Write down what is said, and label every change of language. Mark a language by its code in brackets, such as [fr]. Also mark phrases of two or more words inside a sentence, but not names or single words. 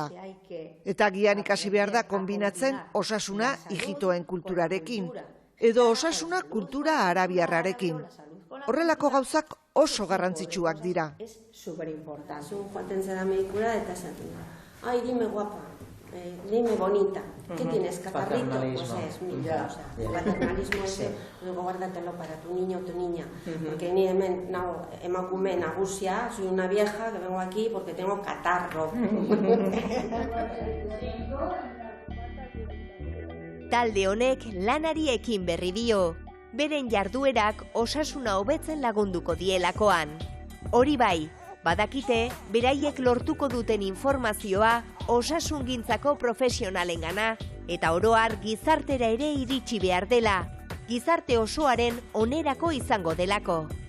[eu] Eta gian ikasi behar da kombinatzen osasuna hijitoen kulturarekin, edo osasuna kultura arabiarrarekin. Horrelako gauzak oso garrantzitsuak dira. Joaten zera medikura eta esaten da. Ai, [es] dime guapa. Dime bonita, ¿qué tienes, catarrito? Pues es mío, o sea, el paternalismo ese, luego guárdatelo para tu niño o tu niña, porque [eu] ni emakume nagusia, [es] soy una vieja que vengo aquí porque tengo catarro. [eu] Talde honek lanari ekin berri dio, beren jarduerak osasuna hobetzen lagunduko dielakoan. Hori bai, badakite, beraiek lortuko duten informazioa osasungintzako profesionalengana eta oro har gizartera ere iritsi behar dela, gizarte osoaren onerako izango delako.